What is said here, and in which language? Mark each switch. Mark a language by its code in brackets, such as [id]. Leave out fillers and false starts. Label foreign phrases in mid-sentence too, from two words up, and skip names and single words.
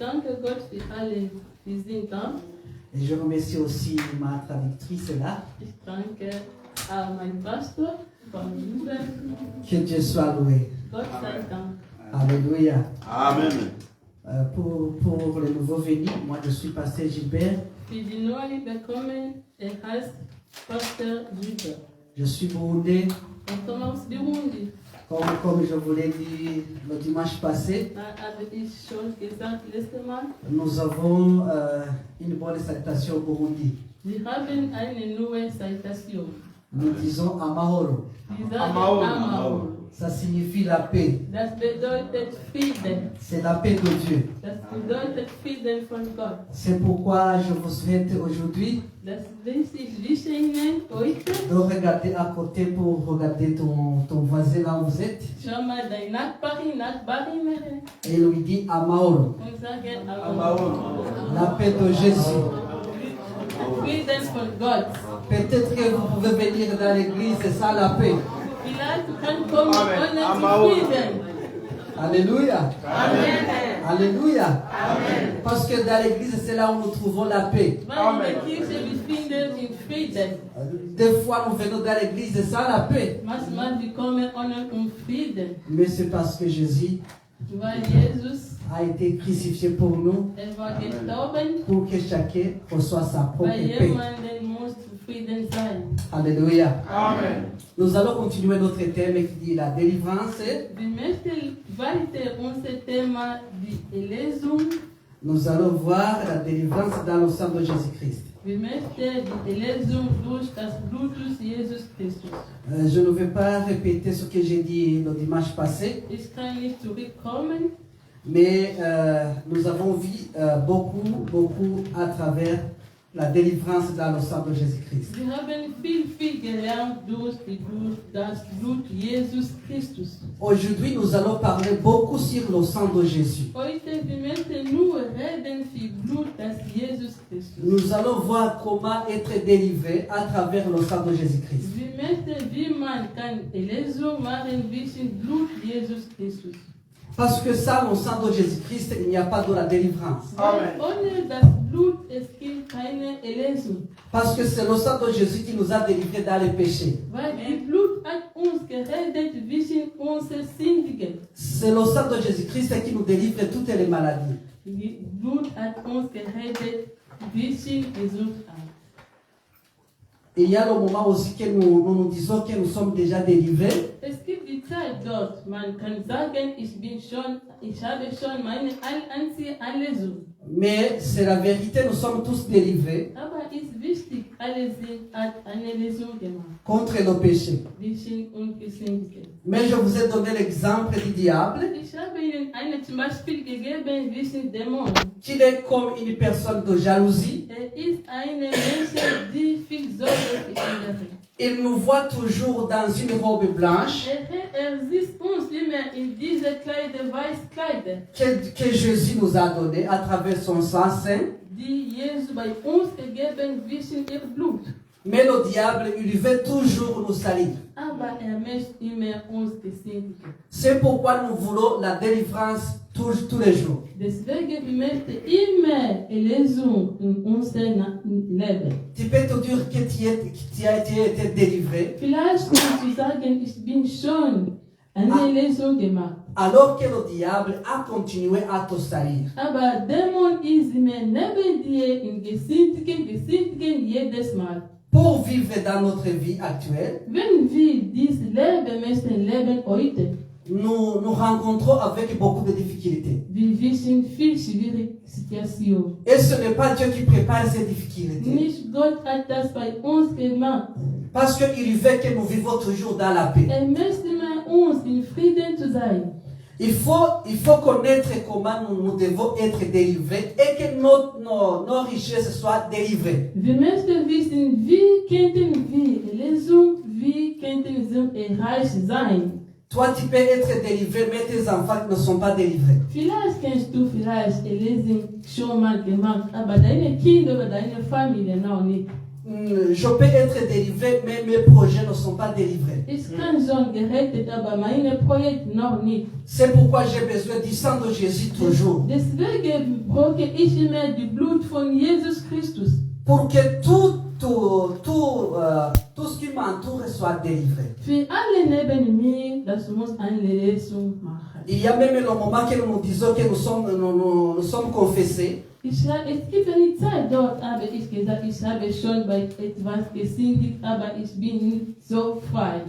[fr] Et je remercie aussi ma traductrice là. Que Dieu soit loué. Alléluia. Amen. Pour les nouveaux venus, moi je suis pasteur Gilbert. [de] Für die neu bekommen, heißt Pastor Gilbert. [fr] Je suis burundais. [de] Ich komme aus Burundi. [fr] Comme je vous l'ai dit le dimanche passé, [de] Habe ich schon gesagt letztes Mal. [fr] nous avons une bonne salutation au Burundi. [de] Wir haben eine neue Citation. [fr] Nous disons Amahoro. [de] Die sagen Amahoro. [fr] Ça signifie la paix. [de] Das bedeutet Frieden. [fr] C'est la paix de Dieu. [de] Das bedeutet Frieden von Gott. [fr] C'est pourquoi je vous souhaite aujourd'hui [de] Das wünsche Ihnen heute. [fr] de regarder à côté pour regarder ton voisin là où vous êtes [de] Schau mal dein Nachbarin [fr] et lui dit Amahoro. [de] und sagen Amahoro. [fr] La paix de Jésus. [de] Frieden von Gott. [fr] Peut-être que vous pouvez venir dans l'église, c'est ça la paix. [de] Vielleicht kann kommen ohne Frieden. [fr] Alléluia. Amen. Alléluia. Amen. Parce que dans l'église, c'est là où nous trouvons la paix. [de] Weil in der Kirche wir finden in Frieden. [fr] Des fois, nous venons dans l'église, c'est ça la paix. [de] Manchmal wir kommen ohne Frieden. [fr] Mais c'est parce que Jésus [de] Weil Jesus, [fr] a été crucifié pour nous, [de] war gestorben, [fr] pour que chacun reçoive sa propre [de] weil [fr] paix. [de] jemanden muss zufrieden sein. [fr] Alléluia. Amen. Nous allons continuer notre thème qui dit la délivrance. [de] Wir möchten weiter unser Thema die Erlösung. [fr] Nous allons voir la délivrance dans le sang de Jésus-Christ. [de] Wir möchten die Erlösung durch das Blut Jesus Christus. [fr] Je ne vais pas répéter ce que j'ai dit le dimanche passé, [de] Ich kann nicht zurückkommen, [fr] mais nous avons vu beaucoup à travers la délivrance dans le sang de Jésus-Christ. [de] wir haben viel gelernt durch das Blut Jesus Christus. [fr] Aujourd'hui, nous allons parler beaucoup sur le sang de Jésus. [de] Heute wir möchten nur reden für Blut das Jesus Christus. [fr] Nous allons voir comment être délivré à travers le sang de Jésus-Christ. [de] Wir möchten, wie man kann Erlösung machen durch Blut Jesus Christus. [fr] Parce que sans le sang de Jésus-Christ, il n'y a pas de la délivrance. [de] Weil ohne das Blut es gibt keine Erlösung. [fr] Parce que c'est le sang de Jésus qui nous a délivrés dans les péchés. [de] Weil die Blut hat uns gerettet zwischen unseren Sündigen. [fr] C'est le sang de Jésus-Christ qui nous délivre de toutes les maladies. [de] Die Blut hat uns gerettet zwischen Gesundheit. [fr] Et il y a le moment aussi que nous disons que nous sommes déjà délivrés. [de] Es gibt die Zeit dort, man kann sagen, ich habe schon meine einzige Erlösung. [fr] Mais c'est la vérité, nous sommes tous délivrés [de] Aber ist wichtig, alle hat eine Lösung gemacht. [fr] contre le péché. [de] Zwischen und Gesündigen. [fr] Mais je vous ai donné l'exemple du diable, [de] Ich habe Ihnen zum Beispiel gegeben zwischen Dämonen. [fr] qui est comme une personne de jalousie. [de] Ist eine Mensch, die viel Sorge für andere. [fr] Il nous voit toujours dans une robe blanche [de] Sieht uns immer in diese weiße Kleider, [fr] que Jésus nous a donné à travers son sang saint. [de] die Jesus bei uns gegeben zwischen ihr Blut. [fr] Mais le diable, il veut toujours nous salir. [de] Aber möchte immer uns gesündigen. [fr] C'est pourquoi nous voulons la délivrance tous les jours. [de] Deswegen wir möchten immer Erlösung in unserem Leben. [fr] Tu peux te dire que tu as été délivré, [de] Vielleicht kannst du sagen, ich bin schon eine Erlösung gemacht. [fr] alors que le diable a continué à te salir. [de] Aber Dämon ist immer neben dir in gesündigen jedes Mal. [fr] Pour vivre dans notre vie actuelle, [de] Wenn wir dieses Leben möchten leben heute, [fr] nous nous rencontrons avec beaucoup de difficultés. [de] wir wissen viel schwierige Situationen. [fr] Et ce n'est pas Dieu qui prépare ces difficultés. [de] Nicht Gott hat das bei uns gemacht. [fr] Parce qu'il veut que nous vivons toujours dans la paix. [de] Möchte uns in Frieden zu sein. [fr] Il faut connaître comment nous devons être délivrés et que nos richesses soient délivrées. [de] Wir möchten wissen, wie könnten wir Erlösung, wie könnten wir reich sein. [fr] Toi, tu peux être délivré, mais tes enfants ne sont pas délivrés. [de] Vielleicht kannst du vielleicht Erlösung schon mal gemacht, aber deine Kinder oder deine Familie noch nicht. [fr] Je peux être délivré, mais mes projets ne sont pas délivrés. [de] Ich kann schon gerettet, aber meine Projekte noch nicht. [fr] C'est pourquoi j'ai besoin du sang de Jésus toujours. [de] Deswegen brauche ich immer die Blut von Jesus Christus. [fr] Pour que tout ce qui m'entoure soit délivré. [de] Für alle neben mir, [fr] Il y a même le moment que nous disons que nous sommes confessés. [de] Es gibt eine Zeit, dort habe ich gesagt, ich habe schon bei etwas gesündigt, aber ich bin nicht so frei.